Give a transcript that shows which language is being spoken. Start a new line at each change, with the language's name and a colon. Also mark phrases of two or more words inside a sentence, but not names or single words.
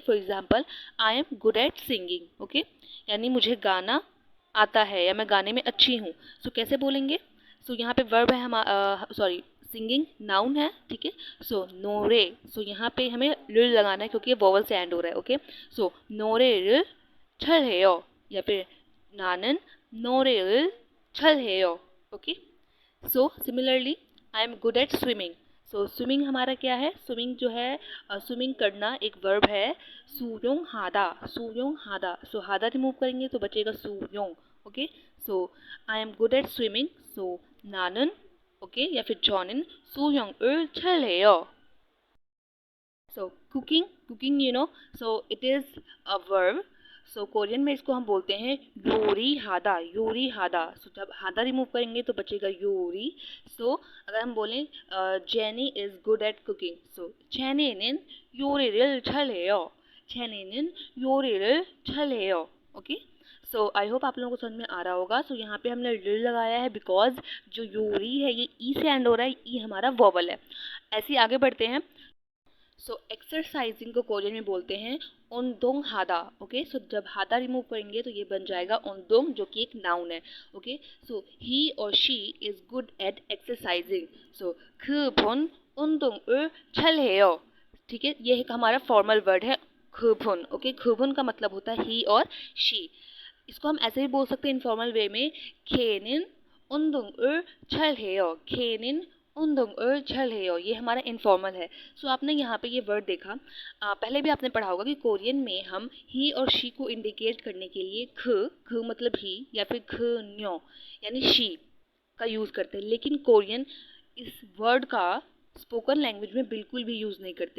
English: for example, I am good at singing.
Hindi: ओके, यानी मुझे गाना आता है या मैं गाने में अच्छी हूँ। सो कैसे बोलेंगे? सो यहाँ पे वर्ब है, हम सॉरी,
English: singing noun
Hindi: है, ठीक है। सो नोरे, सो यहाँ पे हमें ल लगाना है क्योंकि ये वोवल से एंड हो रहा है। ओके, सो नोरे ल छल है, या फिर
Korean: 나는 노래를 잘해요.
English: okay, so similarly I am good at swimming.
Hindi: सो स्विमिंग हमारा क्या है? स्विमिंग जो है, स्विमिंग करना एक वर्ब है,
Korean: 수영하다, 수영하다.
Hindi: सो हादा रिमूव करेंगे तो बचेगा सुयोंग। ओके, सो
English: I am good at swimming.
Hindi: सो 나는, ओके, या फिर
Korean: 저는 수영을 잘해요.
English: so cooking, cooking you know, so it is a verb.
Hindi: सो कोरियन में इसको हम बोलते हैं
Korean: 요리하다, 요리하다.
Hindi: सो जब हादा रिमूव करेंगे तो बचेगा योरी। सो अगर हम बोलें
Korean: जेनी
English: is good at cooking, so
Korean: जेनी는 요리를 잘해요, जेनी는 요리를 잘해요।
English: okay, so I hope
Hindi: आप लोगों को समझ में आ रहा होगा। सो यहाँ पे हमने ल लगाया है बिकॉज जो योरी है ये ई से एंड हो रहा है, ई हमारा वोवल है। ऐसे ही आगे बढ़ते हैं। सो एक्सरसाइजिंग को कोरियन में बोलते हैं
Korean: 운동하다.
Hindi: ओके, सो जब हादा रिमूव करेंगे तो ये बन जाएगा ओनदोंग, जो कि एक नाउन है।
English: okay, so he और she is good at exercising.
Korean: सो 그분 운동을 잘해요।
Hindi: ठीक है, ये एक हमारा
English: formal word
Hindi: है 그분। ओके, 그분 का मतलब होता है ही और शी। इसको हम ऐसे भी बोल सकते हैं
English: informal way
Hindi: में,
Korean: 걔는 운동을 잘해요, 걔는 운동을 잘해요।
Hindi: ये हमारा इनफॉर्मल है। सो आपने यहाँ पे ये वर्ड देखा, पहले भी आपने पढ़ा होगा कि कोरियन में हम ही और शी को इंडिकेट करने के लिए ख मतलब ही या फिर ख न्यो यानी शी का यूज़ करते हैं, लेकिन कोरियन इस वर्ड का
English: spoken language
Hindi: में बिल्कुल भी यूज़ नहीं करते।